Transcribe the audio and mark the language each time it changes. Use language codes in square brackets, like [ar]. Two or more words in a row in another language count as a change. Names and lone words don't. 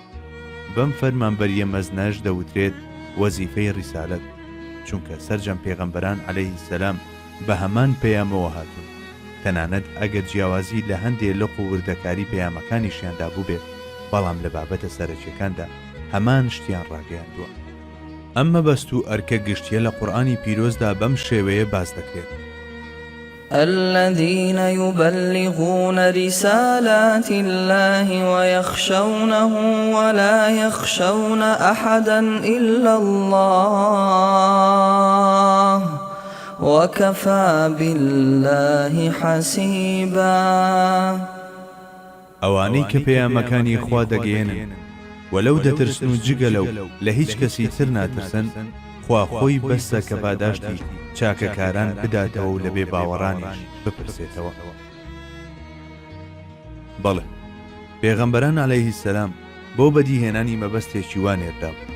[ckb] بەم فەرمانبەریە مەزنەش دەوترێت وەزیفەی ڕیسالەت، چونکە سەرجەم پێغەمبەران [ar] عەلەیهی سەلام [ckb] بە هەمان پەیامەوە هاتوون، تەنانەت ئەگەر جیاوازی لە هەندێک لەق و وردەکاری پەیامەکانیشیاندا بوو بێت، بەڵام لە بابەتە سەرەکیەکاندا هەمان شتیان ڕاگەیاندووە. ئەم مەبەست و ئەرکە گشتیە لە قورئانی پیرۆزدا بەم شێوەیە باز دەکرێت: [ar] الذين يبلغون رسالات الله ويخشونه ولا يخشون أحدا إلا الله وكفى بالله حسيبا. [ckb] ئەوانەی کە پەیامەکانی خوا دەگەیەنن وەلەو دەترسن و جگە لەو لە هیچ کەسی تر ناترسن، خوا خۆی بەسە کە پاداشتی چاکەکاران بداتەوە و لە بێ باوەڕانیش بپرسێتەوە. بەڵێ پێغەمبەران [ar] عەلەیهی سەلام [ckb] بۆ بەدیهێنانی مەبەستێکی وانێردا بوو.